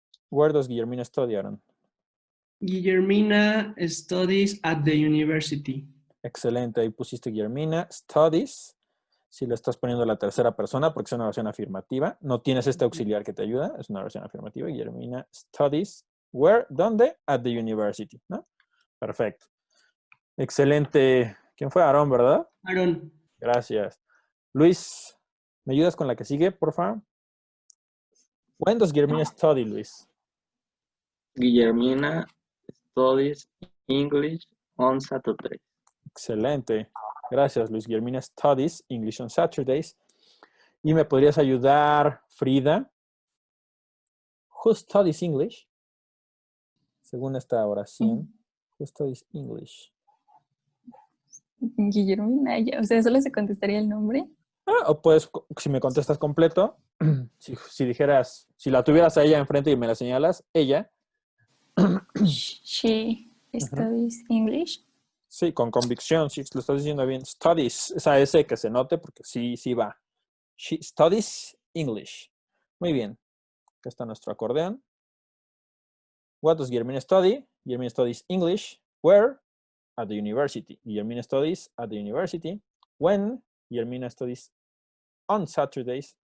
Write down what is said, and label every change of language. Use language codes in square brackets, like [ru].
[en] Where does Guillermina study, Aaron? Guillermina studies at the university. [es] Excelente, ahí pusiste Guillermina studies. Si lo estás poniendo en la tercera persona, porque es una oración afirmativa. No tienes este auxiliar que te ayuda, es una oración afirmativa. Guillermina studies. Where? ¿Dónde? At the university, ¿no? Perfecto. Excelente. ¿Quién fue? Aarón, ¿verdad? Aarón. Gracias. Luis, ¿me ayudas con la que sigue, por favor? [en] When does Guillermina study, Luis? Guillermina studies English on Saturday. Excelente. Gracias, Luis. Guillermina studies English on Saturdays. [es] Y me podrías ayudar, Frida. [en] Who studies English? Según esta oración. Who studies English? Guillermo Naya. [es] O sea, solo se contestaría el nombre. O puedes, si me contestas completo, si dijeras, si la tuvieras a ella enfrente y me la señalas, ella. [en] She studies English. [es] Sí, con convicción, sí, lo estás diciendo bien. Studies, esa S que se note porque sí va. She studies English. Muy bien. Acá está nuestro acordeón. [en] What does Guillermina study? Guillermina studies English. Where? At the university. Guillermina studies at the university. When? Guillermina studies on Saturdays.